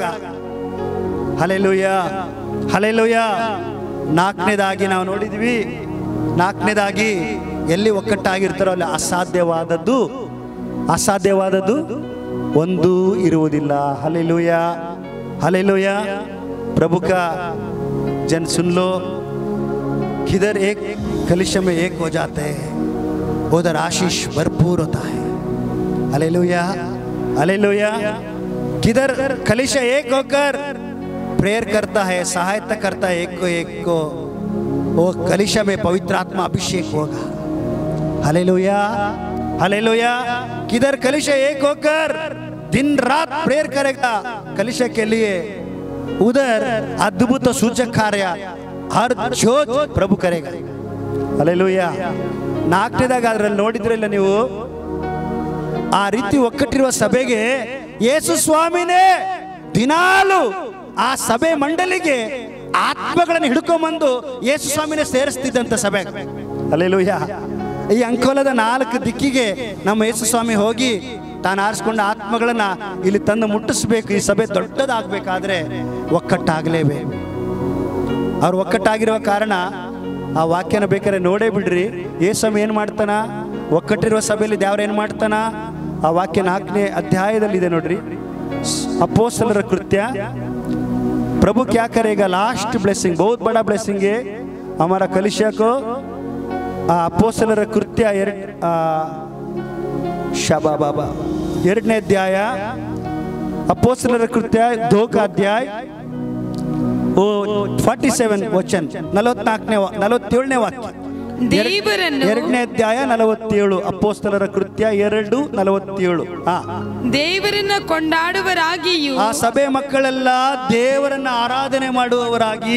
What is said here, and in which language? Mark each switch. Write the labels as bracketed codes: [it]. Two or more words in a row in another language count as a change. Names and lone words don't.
[kn] ಹಲ್ಲೆಲೂಯ, ಹಲ್ಲೆಲೂಯ. ನಾಲ್ಕನೇದಾಗಿ ನಾವು ನೋಡಿದ್ವಿ, ನಾಲ್ಕನೇದಾಗಿ ಎಲ್ಲಿ ಒಕ್ಕಟ್ಟಾಗಿರ್ತಾರೋ ಅಲ್ಲಿ ಅಸಾಧ್ಯವಾದದ್ದು ಒಂದೂ ಇರುವುದಿಲ್ಲ. ಹಲ್ಲೆಲೂಯ, ಹಲ್ಲೆಲೂಯ. [hi] प्रभु का जन सुन लो, किधर एक कलिशा में एक हो जाते हैं उधर आशीष भरपूर होता है. हालेलुया, हालेलुया. किधर कलिशा एक होकर प्रेयर करता है, सहायता करता है एक को वो कलिशा में पवित्र आत्मा अभिषेक होगा. हालेलुया, हालेलुया. किधर कलिशा एक होकर दिन रात प्रेयर करेगा कलिशा के लिए, उधर अद्भुत सूचक कार्य हर जोत प्रभु करेगा. हालेलुया. [kn] ನಾಲ್ಕನೇದಾಗ ಅದರಲ್ಲಿ ನೋಡಿದ್ರಲ್ಲ ನೀವು, ಆ ರೀತಿ ಒಕ್ಕಟ್ಟಿರುವ ಸಭೆಗೆ ಯೇಸು ಸ್ವಾಮಿನೇ ದಿನಾಲು ಆ ಸಭೆ ಮಂಡಳಿಗೆ ಆತ್ಮಗಳನ್ನು ಹಿಡ್ಕೊಂಬಂದು ಯೇಸು ಸ್ವಾಮಿನೇ ಸೇರಿಸ್ತಿದ್ದಂತ ಸಭೆ. ಹಲ್ಲೆಲೂಯಾ. ಈ ಅಂಕೋಲದ 4 ದಿಕ್ಕಿಗೆ ನಮ್ಮ ಯೇಸು ಸ್ವಾಮಿ ಹೋಗಿ ತಾನು ಆರಿಸ್ಕೊಂಡ ಆತ್ಮಗಳನ್ನ ಇಲ್ಲಿ ತಂದು ಮುಟ್ಟಿಸ್ಬೇಕು. ಈ ಸಭೆ ದೊಡ್ಡದಾಗಬೇಕಾದ್ರೆ ಒಕ್ಕಟ್ಟಾಗಲೇಬೇಕು. ಅವ್ರು ಒಕ್ಕಟ್ಟಾಗಿರುವ ಕಾರಣ ಆ ವಾಕ್ಯನ ಬೇಕಾದ್ರೆ ನೋಡೇ ಬಿಡ್ರಿ. ಯೇಸು ಏನು ಮಾಡ್ತಾನ, ಒಕ್ಕಟ್ಟಿರುವ ಸಭೆಯಲ್ಲಿ ದೇವ್ರು ಏನು ಮಾಡ್ತಾನ, ಆ ವಾಕ್ಯ 4ನೇ ಅಧ್ಯಾಯದಲ್ಲಿದೆ ನೋಡ್ರಿ. ಅಪೊಸ್ತಲರ ಕೃತ್ಯ. [hi] प्रभु क्या करेगा, [en] last blessing, [hi] बहुत बड़ा ब्लेसिंग है हमारा कलिशा को. [kn] ಅಪೊಸ್ತಲರ ಕೃತ್ಯ [hi] शाबा बाबा [kn] 2ನೇ ಅಧ್ಯಾಯ, ಅಪೊಸ್ತಲರ ಕೃತ್ಯ 2 [hi] का अध्याय [kn] 47 ವಚನ 47ನೇ ವಾಕ್ಯ. 2ನೇ ಅಧ್ಯಾಯ 47, ಅಪೊಸ್ತಲರ ಕೃತ್ಯ 2:47. ದೇವರನ್ನ ಕೊಂಡಾಡುವರಾಗಿಯೂ, ಆ ಸಭೆ ಮಕ್ಕಳೆಲ್ಲ ದೇವರನ್ನ ಆರಾಧನೆ ಮಾಡುವವರಾಗಿ,